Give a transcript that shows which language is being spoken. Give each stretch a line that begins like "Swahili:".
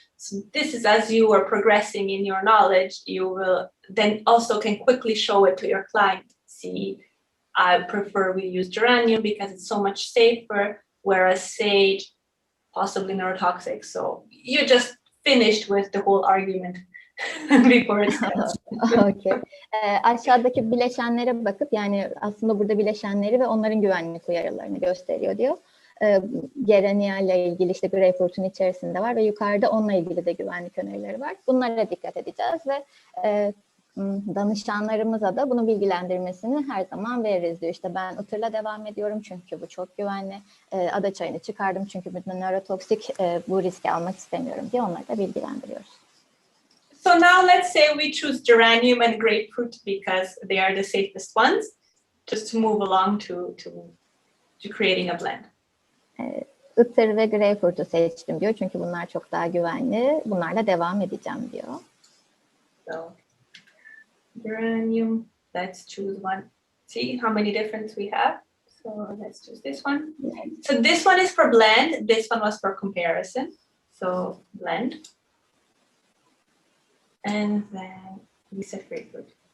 English: So this is as you are progressing in your knowledge, you will then also can quickly show it to your client. See, I prefer we use geranium because it's so much safer, whereas sage, possibly neurotoxic. So you're just finished with the whole argument. Before it's Okay.
Turkish: Aşağıdaki bileşenlere bakıp yani aslında burada bileşenleri ve onların güvenlik uyarılarını gösteriyor diyor. Geranium'la ilgili işte greyfurt'un içerisinde var ve yukarıda onunla ilgili de güvenlik önerileri var. Bunlara dikkat edeceğiz ve danışanlarımıza da bunu bilgilendirmesini her zaman veririz diyor. İşte ben ıtırla devam ediyorum çünkü bu çok güvenli. Ada çayını çıkardım çünkü bu nörotoksik, bu riski almak istemiyorum diye onları da bilgilendiriyoruz.
English: So now let's say we choose geranium and grapefruit because they are the safest ones, just to move along to creating a blend.
Turkish: Itır ve greyfurt'u seçtim diyor çünkü bunlar çok daha güvenli. Bunlarla devam edeceğim diyor.
English: So geranium, let's choose one. See how many different we have. So let's choose this one. So this one is for blend. This one was for comparison. So blend. And then we set grapefruit.